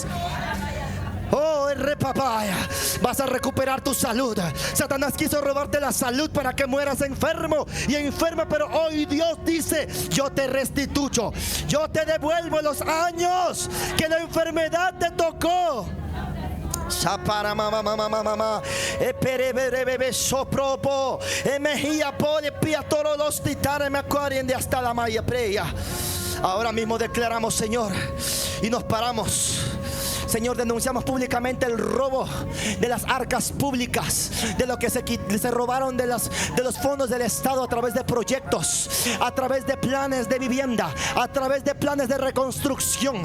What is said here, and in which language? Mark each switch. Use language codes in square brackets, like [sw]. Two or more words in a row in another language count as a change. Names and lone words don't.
[es] Oh, repapaya, vas a recuperar tu salud. Satanás quiso robarte la salud para que mueras enfermo y enferma, pero hoy Dios dice: yo te restituyo, yo te devuelvo los años que la enfermedad te tocó. Sapara mamá eperebebe sopropo emejía pole piatoro los titares me acuarien de hasta la maya preya. Ahora mismo declaramos, Señor, y nos paramos. Señor, denunciamos públicamente el robo de las arcas públicas, de lo que se robaron de los fondos del Estado a través de proyectos, a través de planes de vivienda, a través de planes de reconstrucción.